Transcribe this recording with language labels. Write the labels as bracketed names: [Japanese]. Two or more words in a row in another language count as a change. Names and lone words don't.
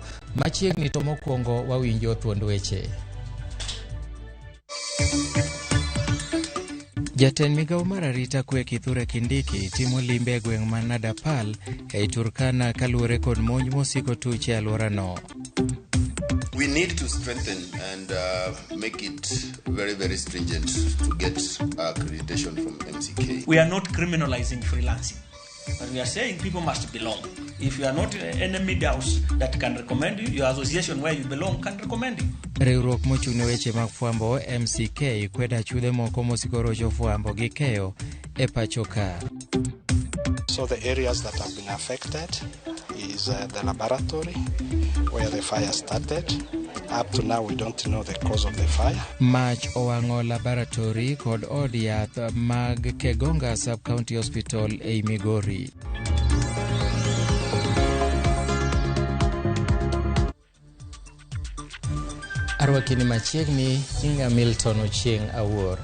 [Luo (Kenya and Tanzania)] Machiegni to mokwongo wawinjo thuond weche. Jatend Migago mar arita kwe Kithure Kindiki timo limbe e gweng' ma Nadapal ei Turkana kaluwore kod monj mosiko tuche alworano. [English] We need to strengthen and make it very, very stringent to get accreditation from MCK. We are not criminalizing freelancing, but we are saying people must belong. If you are not any media house that can recommend you, your association where you belong can recommend you. [Luo (Kenya and Tanzania)] Riwruok mochung'ne weche mag fwambo MCK kweda chude moko mosiko rocho fwambo gi keyo e pacho ka. [English] So the areas that have been affected is the laboratory where the fire started. Up to now we don't know the cause of the fire. [Luo (Kenya and Tanzania)] Mach owang'o laboratory kod od yath mag Kegonga Sub-County Hospital ei Migori. Arwakini machiegni Kinga Milton Ochieng Awuor.